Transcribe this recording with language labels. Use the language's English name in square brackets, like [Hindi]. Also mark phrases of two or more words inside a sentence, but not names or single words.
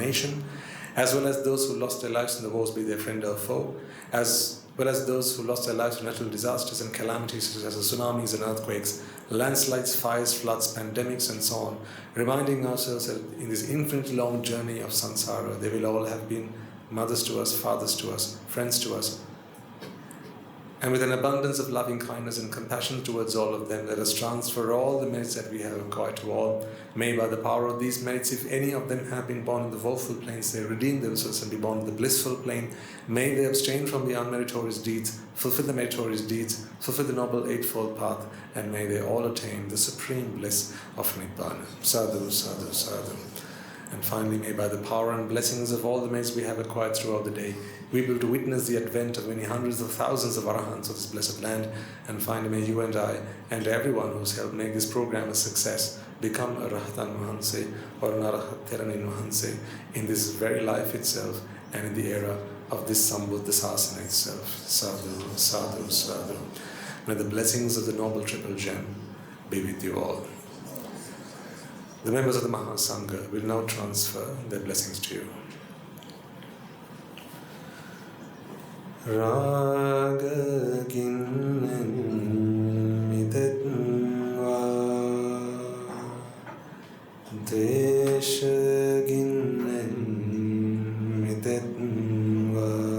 [English] nation, as well as those who lost their lives in the wars, be they friend or foe, as well as those who lost their lives in natural disasters and calamities such as tsunamis and earthquakes, landslides, fires, floods, pandemics and so on, reminding ourselves that in this infinitely long journey of samsara, they will all have been mothers to us, fathers to us, friends to us, And with an abundance of loving kindness and compassion towards all of them, let us transfer all the merits that we have acquired to all. May by the power of these merits, if any of them have been born in the woeful planes, they redeem themselves and be born in the blissful plane. May they abstain from the unmeritorious deeds, fulfill the meritorious deeds, fulfill the noble eightfold path, and may they all attain the supreme bliss of Nibbāna. [Pali] Sadhu, sadhu, sadhu. [English] And finally, may by the power and blessings of all the merits we have acquired throughout the day, we be able to witness the advent of many hundreds of thousands of arahants of this blessed land, and finally may you and I, and everyone who's helped make this program a success, become a [Sinhala] රහතන් මහන්සේ [English] or an [Sinhala] අරහත් තෙරණින් මහන්සේ [English] in this very life itself and in the era of this [Pali] Sambuddha Sasana [English] itself. [Pali] Sadhu, sadhu, sadhu. [English] May the blessings of the Noble Triple Gem be with you all. The members of the Mahasangha will now transfer their blessings to you. [Pali] Rajagiriya midetva Dveshagiriya midetva